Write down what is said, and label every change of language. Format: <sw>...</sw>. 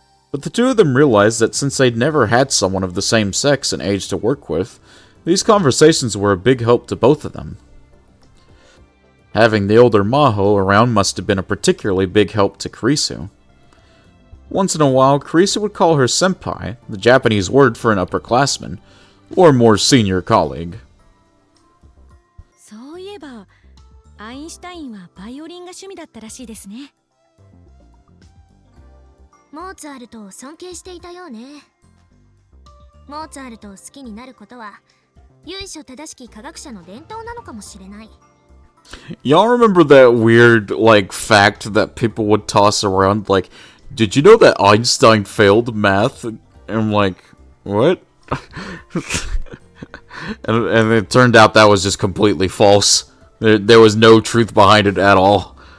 <en>But the two of them realized that since they'd never had someone of the same sex and age to work with, these conversations were a big help to both of them. Having the older Maho around must have been a particularly big help to Kurisu. Once in a while, Kurisu would call her senpai, the Japanese word for an upperclassman, or more senior colleague.</en> <ja>そういえば、アインシュタインはバイオリンが趣味だったらしいですね。モーツァルトを尊敬していたようね。モーツァルトを好きになることは由緒正しき科学者の伝統なのかもしれない。</ja> <en>Y'all remember that weird, fact that people would toss around? Did you know that Einstein failed math? And I'm like, what? and it turned out that was just completely false. There was no truth behind it at all.</en>